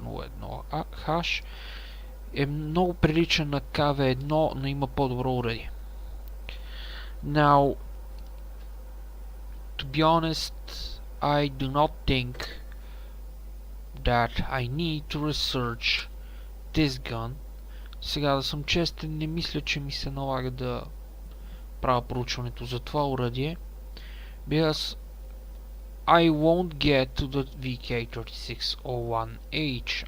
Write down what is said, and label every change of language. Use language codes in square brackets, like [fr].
[bg] VK30.01H е много прилича на KV1, но има по-добро оръдие. [en] Now, to be honest, I do not think that I need to research this gun. [bg] Сега да съм честен, не мисля, че ми се налага да правя проучването за това оръдие, [en] because I won't get to the VK3601H.